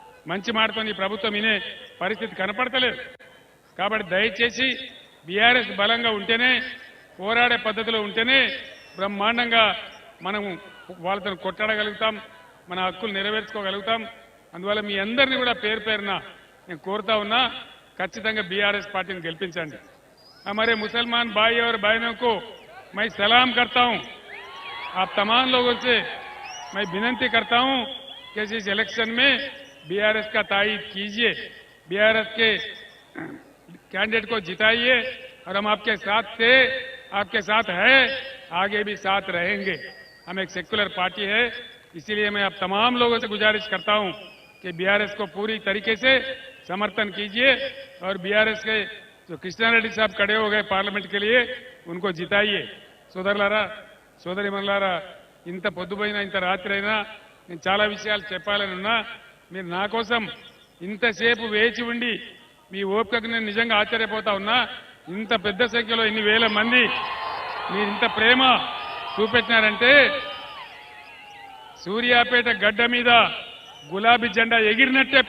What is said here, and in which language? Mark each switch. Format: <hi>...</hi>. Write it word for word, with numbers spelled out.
<te>మంచి మాటతో ఈ ప్రభుత్వం వినే పరిస్థితి కనపడతలేదు. కాబట్టి దయచేసి బీఆర్ఎస్ బలంగా ఉంటేనే, పోరాడే పద్ధతిలో ఉంటేనే బ్రహ్మాండంగా మనము వాళ్ళతో కొట్టాడగలుగుతాం, మన హక్కులు నెరవేర్చుకోగలుగుతాం. అందువల్ల మీ అందరినీ కూడా పేరు పేరున నేను కోరుతా ఉన్నా, ఖచ్చితంగా బీఆర్ఎస్ పార్టీని గెలిపించండి.</te> <hi>हमारे मुसलमान भाई और बहनों को मैं सलाम करता हूं, आप तमाम लोगों से मैं विनती करता हूं कि इस इलेक्शन में बीआरएस का तायिद कीजिए, बीआरएस के कैंडिडेट को जिताइए, और हम आपके साथ थे, आपके साथ है, आगे भी साथ रहेंगे. हम एक सेक्युलर पार्टी है, इसीलिए मैं आप तमाम लोगों से गुजारिश करता हूं कि बीआरएस को पूरी तरीके से समर्थन कीजिए और बीआरएस के जो कृष्णा रेड्डी साहब खड़े हो गए पार्लमेंट के लिए, उनको जिताइए.</hi> <te>సోదరులారా, సోదరిమణులారా, ఇంత పొద్దుపోయినా, ఇంత రాత్రి అయినా నేను చాలా విషయాలు చెప్పాలని ఉన్నా. మీరు నా కోసం ఇంతసేపు వేచి ఉండి మీ ఓపికకు నేను నిజంగా ఆశ్చర్యపోతా ఉన్నా. ఇంత పెద్ద సంఖ్యలో ఇన్ని వేల మంది మీరు ఇంత ప్రేమ చూపెట్టినారంటే సూర్యాపేట గడ్డ మీద గులాబీ జెండా ఎగిరినట్టే.</te>